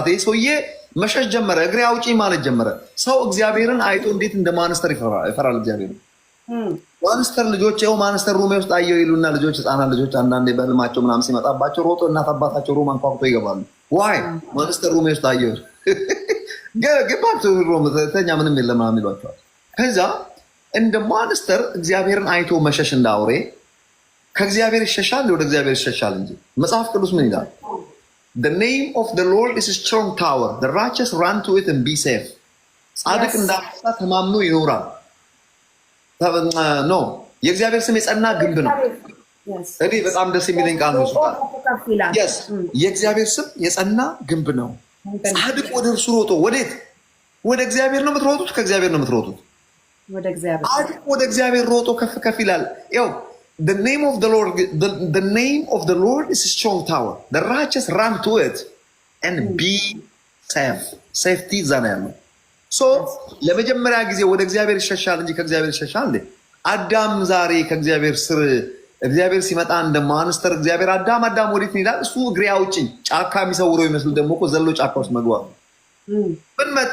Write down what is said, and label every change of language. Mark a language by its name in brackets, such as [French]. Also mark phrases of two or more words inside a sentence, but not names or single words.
[Amharic] ሰውዬ መሸሽ ጀመረ። እግሬ አውጪ ማለት ጀመረ። ሰው እግዚአብሔርን አይቶ እንዴት እንደ ማንስተር ይፈራል እግዚአብሔር። ማንስተር ልጆች ው ማንስተር ሩሜ ውስጥ አየው ይሉና ልጆች ህፃናት ልጆች አንዳንዴ በህልማቸው ምናምን ሲመጣባቸው ሮጦ እናት አባታቸው ሩም አንኳኩቶ ይገባሉ። ዋይ ማንስተር ሩሜ ውስጥ አየው ገባቸው ሩም ተኛ ምንም የለም ምናምን ይሏቸዋል። ከዛ እንደ ማንስተር እግዚአብሔርን አይቶ መሸሽ እንደ አውሬ ከእግዚአብሔር ይሸሻል፣ ወደ እግዚአብሔር ይሸሻል እንጂ። መጽሐፍ ቅዱስ ምን ይላል? [English] The name of the Lord is a strong tower. The righteous run to it and be safe. [Amharic] ጻድቅ እንዳንበሳ ተማምኖ ይኖራል። ኖ የእግዚአብሔር ስም የጸና ግንብ ነው። እኔ በጣም ደስ የሚለኝ ቃል ነው። የእግዚአብሔር ስም የጸና ግንብ ነው። ጻድቅ ወደ እርሱ ሮጦ ወዴት? ወደ እግዚአብሔር ነው የምትሮጡት። ከእግዚአብሔር ነው የምትሮጡት። ወደ እግዚአብሔር ሮጦ ከፍ ከፍ ይላል። ያው [English] the name of the Lord is a strong tower, the righteous run to it and be safe. [Amharic] Safety እዛ ነው ያለው። ለመጀመሪያ ጊዜ ወደ እግዚአብሔር ይሸሻል እንጂ ከእግዚአብሔር ይሸሻል እንዴ? አዳም ዛሬ ከእግዚአብሔር ስር እግዚአብሔር ሲመጣ እንደ ማንስተር እግዚአብሔር አዳም ወዴት ይላል? እሱ እግሬ አውጭኝ ጫካ የሚሰውረው ይመስል ደግሞ እኮ ዘሎ ጫካ ውስጥ መግባት ምን መጣ?